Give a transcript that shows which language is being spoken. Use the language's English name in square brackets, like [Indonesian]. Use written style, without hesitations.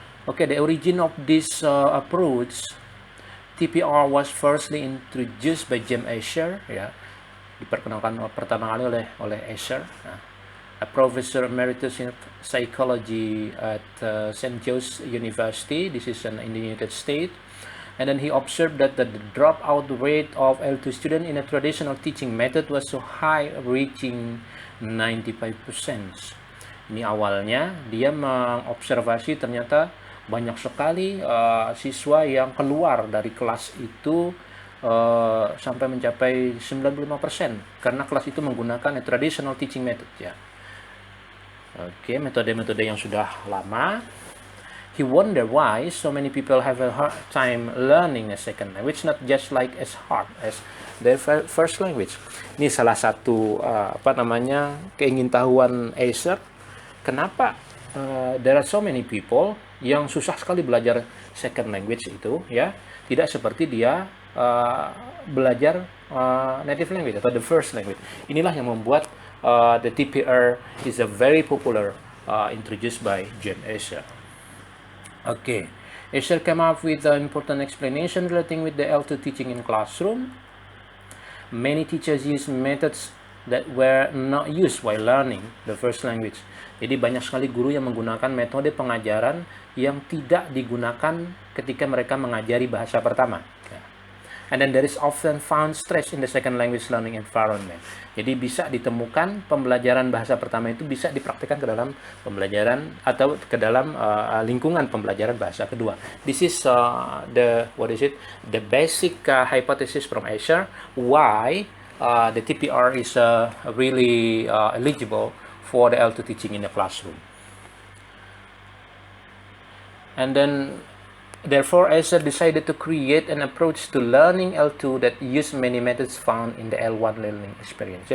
[English] Okay, the origin of this approach, TPR, was firstly introduced by James Escher, ya, [Indonesian] diperkenalkan pertama kali oleh Escher, [English] a professor emeritus in psychology at St. Joe's University. This is in the United States. And then he observed that the dropout rate of L2 students in a traditional teaching method was so high, reaching 95%. [Indonesian] Ini awalnya dia mengobservasi ternyata banyak sekali siswa yang keluar dari kelas itu sampai mencapai 95% karena kelas itu menggunakan [English] a traditional teaching method [Indonesian] ya. Oke, metode-metode yang sudah lama. [English] He wonder why so many people have a hard time learning a second language, not just like as hard as their first language. [Indonesian] Ini salah satu keingintahuan Escher. Kenapa [English] there are so many people [Indonesian] yang susah sekali belajar second language itu, ya, tidak seperti dia belajar native language atau [English] the first language. [Indonesian] Inilah yang membuat [English] the TPR is a very popular introduced by James Escher. Okay, Escher came up with an important explanation relating with the L2 teaching in classroom. Many teachers use methods that were not used while learning the first language. [Indonesian] Jadi banyak sekali guru yang menggunakan metode pengajaran yang tidak digunakan ketika mereka mengajari bahasa pertama. [English] And then there is often found stress in the second language learning environment. [Indonesian] Jadi bisa ditemukan pembelajaran bahasa pertama itu bisa dipraktikkan ke dalam pembelajaran atau ke dalam lingkungan pembelajaran bahasa kedua. [English] This is the basic hypothesis from Escher why the TPR is really eligible for the L2 teaching in the classroom. And then therefore, Escher decided to create an approach to learning L2 that use many methods found in the L1 learning experience.